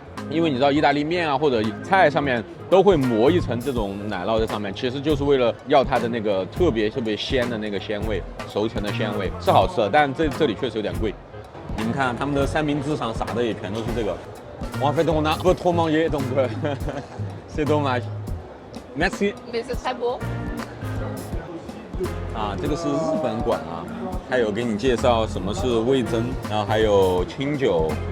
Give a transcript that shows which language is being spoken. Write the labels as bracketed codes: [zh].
[zh] 因为你知道意大利面啊或者菜上面都会抹一层这种奶酪在上面，其实就是为了要它的那个特别鲜的那个鲜味，熟成的鲜味是好吃的，但这里确实有点贵。你们看他们的三明治上撒的也全都是这个。 [fr] En fait, on a un peu trop mangé, donc c'est dommage. Merci. Mais c'est très beau. [zh] 啊，这个是日本馆啊，还有给你介绍什么是味噌，然后还有清酒。